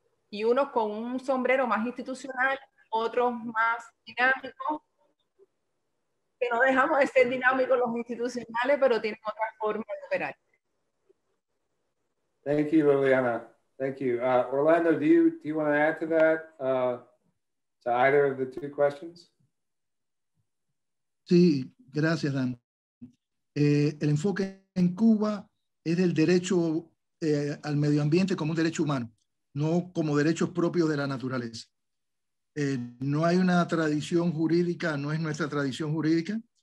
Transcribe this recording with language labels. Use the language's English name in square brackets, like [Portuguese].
[Spanish] Y unos con un sombrero más institucional, otros más dinámicos, que no dejamos de ser dinámicos los institucionales, pero tienen otra forma de operar. [English] Thank you, Liliana. Thank you. Orlando, do you want to add to that, to either of the two questions? [Spanish] Sí, gracias, Dan. El enfoque en Cuba es del derecho al medio ambiente como un derecho humano, no como derechos propios de la naturaleza. No hay una tradición jurídica, no es nuestra tradición jurídica.